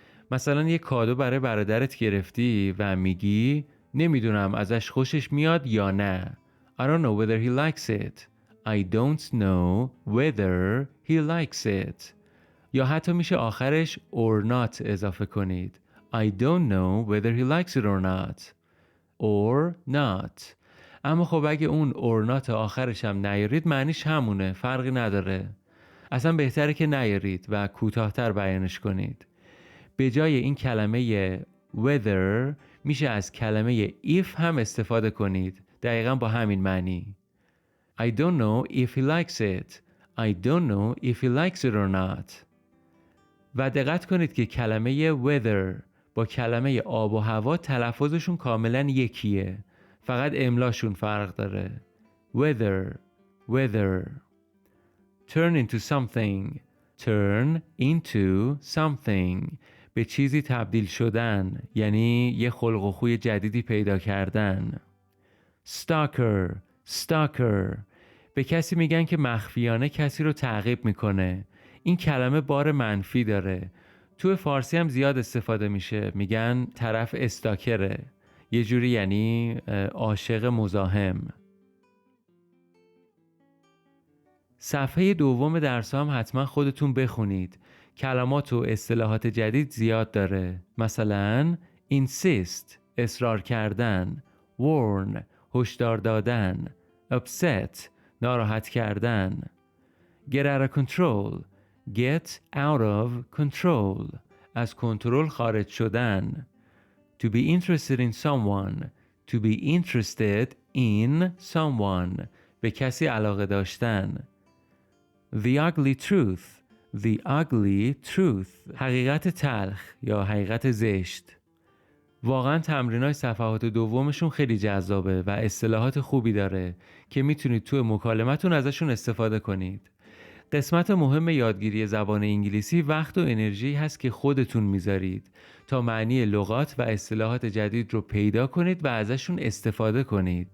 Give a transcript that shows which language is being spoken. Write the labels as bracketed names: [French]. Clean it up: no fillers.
[Persian] مثلا یه کادو برای برادرت گرفتی و میگی نمیدونم ازش خوشش میاد یا نه. [English] I don't know whether he likes it. I don't know whether he likes it. [Persian] یا حتی میشه آخرش [English] or not [Persian] اضافه کنید. [English] I don't know whether he likes it or not. Or not. [Persian] اما خب اگه اون [English] or not [Persian] آخرش هم نیارید معنیش همونه. فرقی نداره. اصلا بهتره که نیارید و کوتاه‌تر بیانش کنید. به جای این کلمه whether میشه از کلمه if هم استفاده کنید. دقیقاً با همین معنی. I don't know if he likes it. I don't know if he likes it or not. و دقت کنید که کلمه weather با کلمه آب و هوا تلفظشون کاملاً یکیه. فقط املاشون فرق داره. [English] Weather, weather. Turn into something. Turn into something. [Persian] به چیزی تبدیل شدن، یعنی یه خلق و خوی جدیدی پیدا کردن. [English] Stalker, stalker. [Persian] به کسی میگن که مخفیانه کسی رو تعقیب میکنه. این کلمه بار منفی داره. تو فارسی هم زیاد استفاده میشه. میگن طرف استاکره. یه جوری یعنی عاشق مزاحم. صفحه دوم درس هم حتما خودتون بخونید. کلمات و اصطلاحات جدید زیاد داره. [English] مثلا insist [Persian] اصرار کردن، [English] warn [Persian] هشدار دادن، [English] upset [Persian] ناراحت کردن، [English] get out of control get out of control [Persian] از کنترل خارج شدن، [English] to be interested in someone to be interested in someone [Persian] به کسی علاقه داشتن، [English] the ugly truth the ugly truth [Persian] حقیقت تلخ یا حقیقت زشت. واقعا تمرینای صفحات دومشون خیلی جذابه و اصطلاحات خوبی داره که میتونید توی مکالمتون ازشون استفاده کنید. قسمت مهم یادگیری زبان انگلیسی وقت و انرژی هست که خودتون میذارید تا معنی لغات و اصطلاحات جدید رو پیدا کنید و ازشون استفاده کنید.